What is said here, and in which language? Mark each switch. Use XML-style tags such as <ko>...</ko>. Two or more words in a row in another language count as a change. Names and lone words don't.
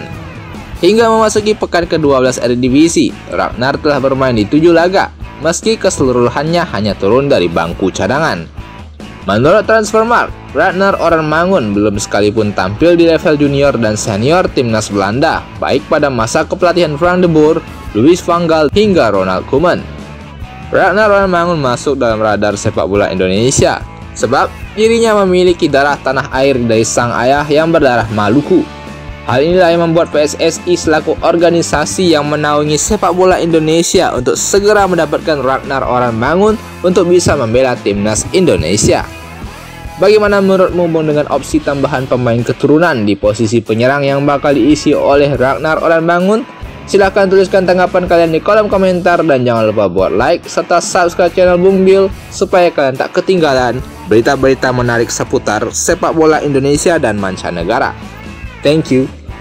<id>Hingga memasuki pekan ke-12 Eredivisie, Ragnar telah bermain di 7 laga, meski keseluruhannya hanya turun dari bangku cadangan. Menurut Transfermarkt, Ragnar Orrenmangun belum sekalipun tampil di level junior dan senior timnas Belanda, baik pada masa kepelatihan Frank de Boer, Louis van Gaal, hingga Ronald Koeman. Ragnar Orrenmangun masuk dalam radar sepak bola Indonesia, sebab dirinya memiliki darah tanah air dari sang ayah yang berdarah Maluku. Hal inilah yang membuat PSSI selaku organisasi yang menaungi sepak bola Indonesia untuk segera mendapatkan Ragnar Orrenmangun untuk bisa membela timnas Indonesia. Bagaimana menurutmu dengan opsi tambahan pemain keturunan di posisi penyerang yang bakal diisi oleh Ragnar Orrenmangun? Silahkan tuliskan tanggapan kalian di kolom komentar dan jangan lupa buat like serta subscribe channel Bung Bil supaya kalian tak ketinggalan berita-berita menarik seputar sepak bola Indonesia dan mancanegara.</id> <en>Thank you.</en>